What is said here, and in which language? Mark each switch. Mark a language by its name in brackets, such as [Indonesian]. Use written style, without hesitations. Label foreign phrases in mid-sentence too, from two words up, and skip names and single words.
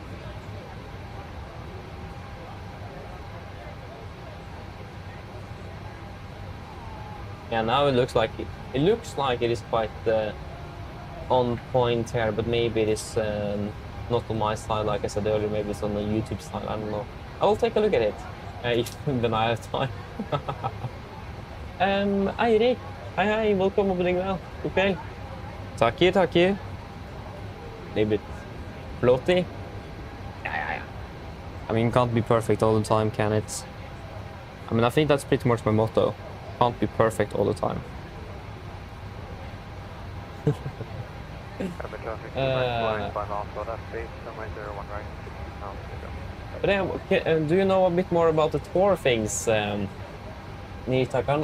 [English] Yeah, now it looks like it is quite on point here, but maybe it is not on my side, like I said earlier. Maybe it's on the YouTube side. I don't know. I will take a look at it when I have time. Eirik, hei, welcome aboard well. [Norwegian] God kveld. [English] Takk you. A bit floaty. Yeah. I mean, can't be perfect all the time, can it? I mean, I think that's pretty much my motto. Can't be perfect all the time. But do you know a bit more about the tour things, Nita?